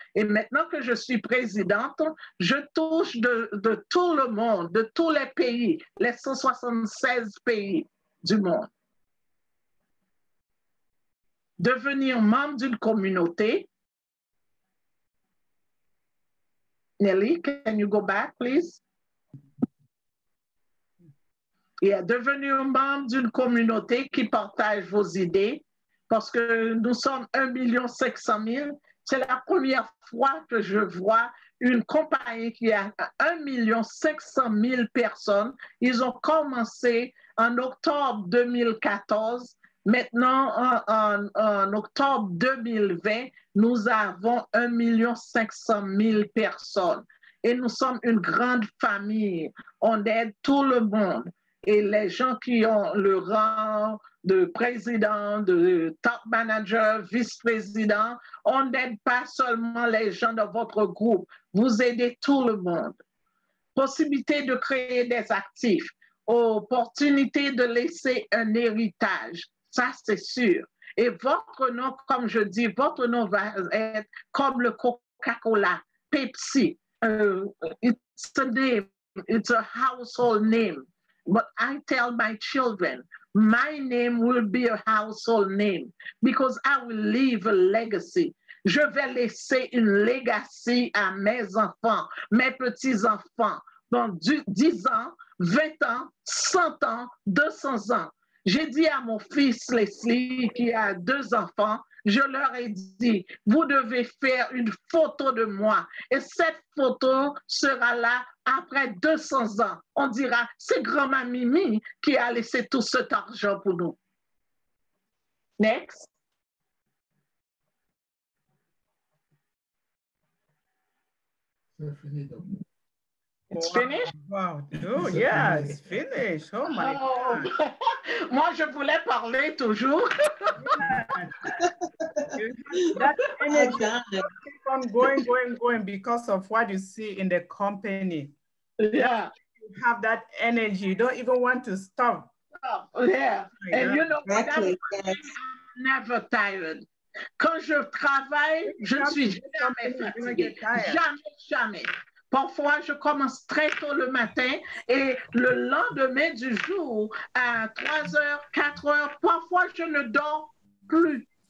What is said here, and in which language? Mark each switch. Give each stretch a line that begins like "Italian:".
French: Et maintenant que je suis présidente, je touche de tout le monde, de tous les pays, les 176 pays du monde. Devenir membre d'une communauté.
English: Nelly, can you go back, please?
French: Et devenir membre d'une communauté qui partage vos idées, parce que nous sommes 1,5 million C'est la première fois que je vois une compagnie qui a 1 500 000 personnes. Ils ont commencé en octobre 2014. Maintenant, en octobre 2020, nous avons 1 500 000 personnes. Et nous sommes une grande famille. On aide tout le monde. Et les gens qui ont le rang de président, de top manager, vice-président, on n'aide pas seulement les gens de votre groupe. Vous aidez tout le monde. Possibilité de créer des actifs. Opportunité de laisser un héritage. Ça, c'est sûr. Et votre nom, comme je dis, votre nom va être comme le Coca-Cola, Pepsi.
English: It's a name. It's a household name. But I tell my children, my name will be a household name because I will leave a legacy.
French: Je vais laisser une legacy à mes enfants, mes petits-enfants, dans 10 ans, 20 ans, 100 ans, 200 ans. J'ai dit à mon fils Leslie, qui a 2 enfants, je leur ai dit, vous devez faire une photo de moi. Et cette photo sera là après 200 ans. On dira, c'est grand-mère Mimi qui a laissé tout cet argent pour nous.
English: Next. It's finished? Wow. Oh, yeah, it's finished. Oh, my God.
French: Moi, je voulais parler toujours.
English: That energy keep on going because of what you see in the company. Yeah. You have that energy. You don't even want to stop. Yeah. Oh, and you know, Exactly. I'm never tired.
French: Quand je travaille, je ne suis jamais fatiguée. Jamais. Parfois, je commence très tôt le matin et le lendemain du jour, à 3 heures, 4 heures, parfois, je ne dors plus.